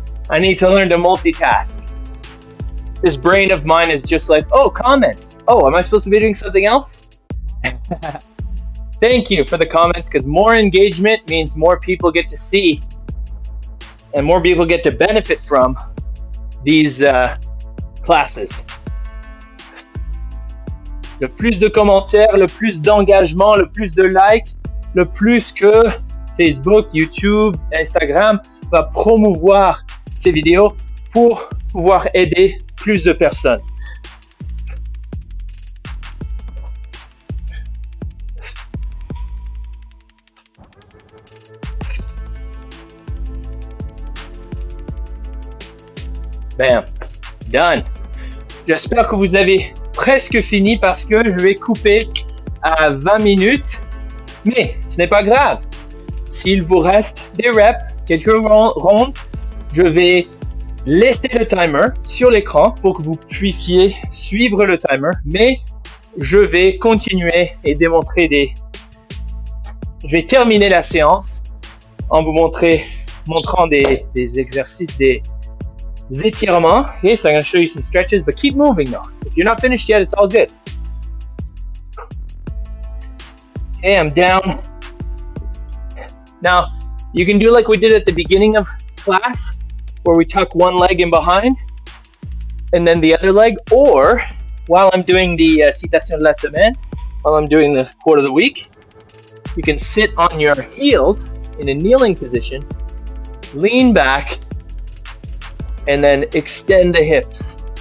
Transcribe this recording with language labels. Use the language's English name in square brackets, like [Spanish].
[English] I need to learn to multitask. This brain of mine is just like, oh, comments. Oh, am I supposed to be doing something else? Thank you for the comments, because more engagement means more people get to see and more people get to benefit from these classes. [French] Le plus de commentaires, le plus d'engagement, le plus de likes, le plus que Facebook, YouTube, Instagram va promouvoir ces vidéos pour pouvoir aider plus de personnes. [English] Bam, done. [French] J'espère que vous avez presque fini parce que je vais couper à 20 minutes. Mais ce n'est pas grave. S'il vous reste des reps, quelques rondes, je vais laisser le timer sur l'écran pour que vous puissiez suivre le timer. Mais je vais continuer et démontrer Je vais terminer la séance en vous montrant des exercices, des étirements. [English] Okay, so I'm going to show you some stretches, but keep moving though. If you're not finished yet, it's all good. Okay, I'm down. Now, you can do like we did at the beginning of class, where we tuck one leg in behind and then the other leg, or while I'm doing the [French] citation de la semaine, [English] while I'm doing the quote of the week, you can sit on your heels in a kneeling position, lean back, and then extend the hips.